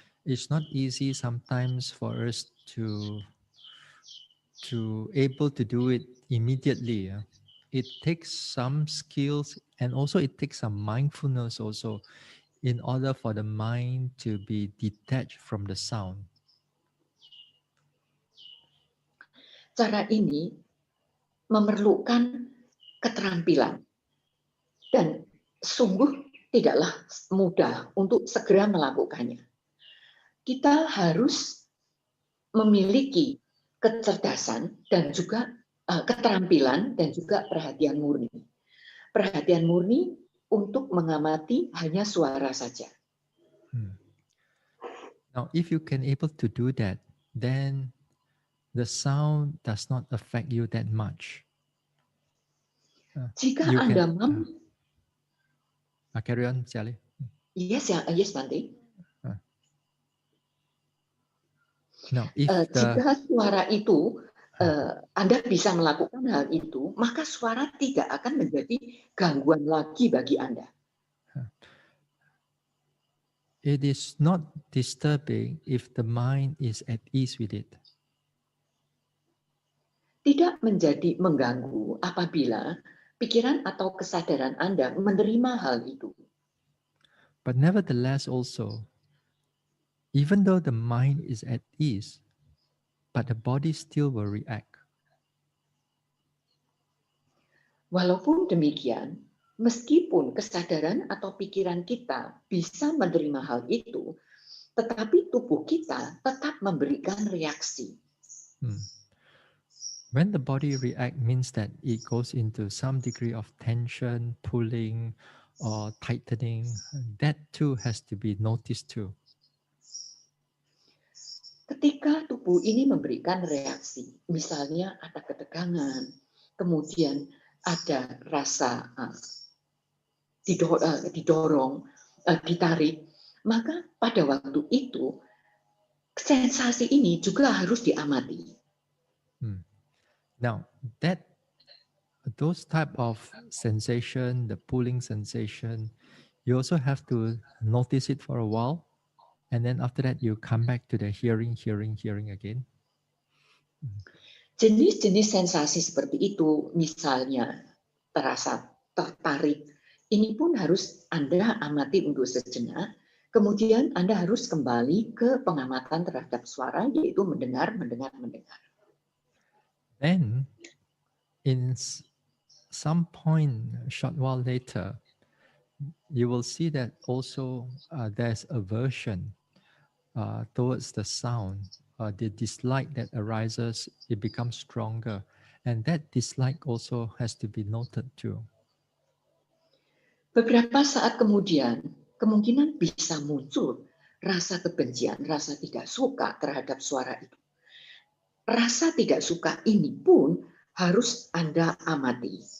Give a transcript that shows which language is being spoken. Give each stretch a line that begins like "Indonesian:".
English: It's not easy sometimes for us to able to do it immediately. It takes some skills, and also it takes some mindfulness also, in order for the mind to be detached from the sound.
Indonesian: Cara ini memerlukan keterampilan dan sungguh tidaklah mudah untuk segera melakukannya. Kita harus memiliki kecerdasan dan juga keterampilan dan juga perhatian murni. Perhatian murni untuk mengamati hanya suara saja.
English: Now, if you can able to do that, then the sound does not affect you that much.
Indonesian: Jika Anda mampu,
English: carry on, Sally. Yes, Bante. Now, if
Indonesian: jika suara itu Anda bisa melakukan hal itu, maka suara tidak akan menjadi gangguan lagi bagi Anda.
English: It is not disturbing if the mind is at ease with it.
Indonesian: Tidak menjadi mengganggu apabila pikiran atau kesadaran Anda menerima hal itu.
English: But nevertheless also, even though the mind is at ease, but the body still will react.
Indonesian: Walaupun demikian, meskipun kesadaran atau pikiran kita bisa menerima hal itu, tetapi tubuh kita tetap memberikan reaksi.
English: When the body react means that it goes into some degree of tension, pulling, or tightening. That too has to be noticed too.
Indonesian: Ketika tubuh ini memberikan reaksi, misalnya ada ketegangan, kemudian ada rasa didorong, ditarik, maka pada waktu itu sensasi ini juga harus diamati.
English: Now, those type of sensation, the pulling sensation, you also have to notice it for a while. And then after that, you come back to the hearing again.
Indonesian: Jenis-jenis sensasi seperti itu, misalnya terasa tertarik, ini pun harus Anda amati untuk sejenak. Kemudian Anda harus kembali ke pengamatan terhadap suara, yaitu mendengar.
English: Then, in some point, a short while later, you will see that also there's aversion towards the sound. The dislike that arises, it becomes stronger. And that dislike also has to be noted too.
Indonesian: Beberapa saat kemudian, kemungkinan bisa muncul rasa kebencian, rasa tidak suka terhadap suara itu. Rasa tidak suka ini pun harus Anda amati.